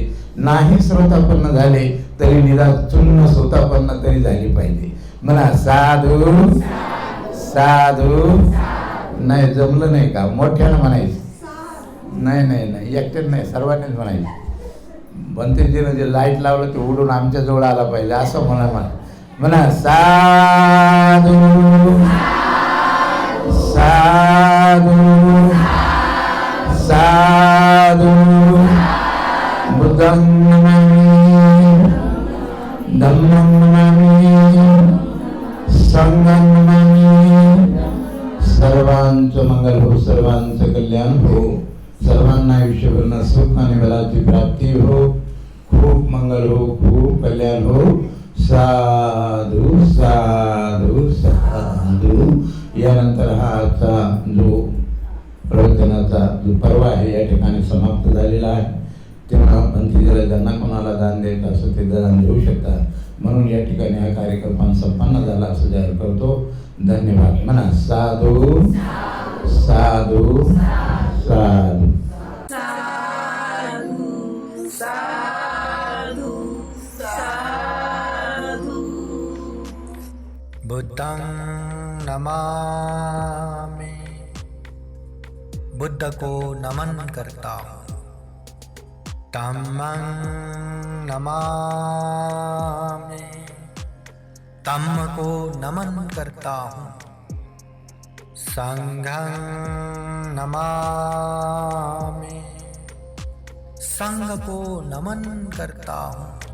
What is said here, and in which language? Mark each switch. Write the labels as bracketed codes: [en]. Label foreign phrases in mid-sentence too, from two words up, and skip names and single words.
[mr] नाही श्रोतापन्न झाले तरी निदान चूर्ण श्रोतापन्न तरी झाली पाहिजे. म्हणा साधू साधू नाही जमलं नाही का मोठ्यानं म्हणायचं नाही नाही नाही एकट्यानं नाही सर्वांनीच म्हणायचं भंतेजीनं जे लाईट लावलं ते उडून आमच्या जवळ आला पाहिजे असं म्हणा साधू साधू साधू [pi] बुद्धं नमामि धम्मं नमामि संघं नमामि [mr] सर्वांचं मंगल हो सर्वांचं कल्याण हो सर्वांना आयुष्यभर सुख आणि बलाची प्राप्ती हो खूप मंगल हो खूप कल्याण हो साधू साधू साधू यानंतर हा आजचा जो प्रवचनाचा जो पर्व आहे या ठिकाणी समाप्त झालेला आहे तेव्हा भंतीजीला ज्यांना कोणाला दान द्यायचं असं ते दान देऊ शकतात म्हणून या ठिकाणी हा कार्यक्रम संपन्न झाला असं जाहीर करतो धन्यवाद म्हणा साधू साधू साधू [pi] बुद्धं नमामि [hi] बुद्ध को नमन करता हूँ [pi] धम्मं नमामि [hi] धम्म को नमन करता हूँ संघं नमामि संघ को नमन करता हूँ